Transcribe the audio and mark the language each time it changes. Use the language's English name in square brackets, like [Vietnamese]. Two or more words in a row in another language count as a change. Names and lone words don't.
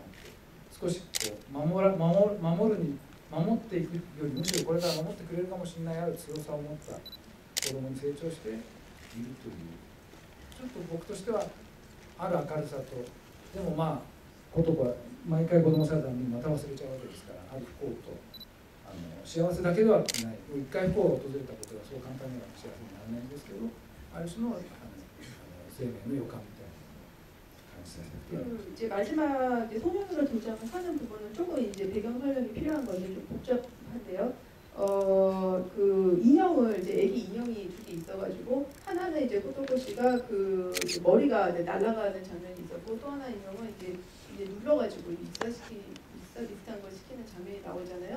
[Japanese] って少しこう守っていくよりむしろこれから守ってくれるかもしれないある強さを持った子供に成長しているという、ちょっと僕としてはある明るさと、でもまあことは毎回子供さんにまた忘れちゃうわけですから、ある不幸と幸せだけではない、一回不幸が訪れたことがそう簡単には幸せにならないんですけど、ある種の生命の予感みたいな感じさせて。 [Korean] 이제 마지막에 소년으로 등장하는 부분은 조금 이제 배경 설명이 필요한 건데 좀 복잡한데요. 그 인형을 이제 애기 인형이 두 개 있어가지고 하나는 이제 코토코 씨가 그 머리가 이제 날아가는 장면이 있었고, 또 하나 인형은 이제 눌러가지고 입사 비슷한 걸 시키는 장면이 나오잖아요.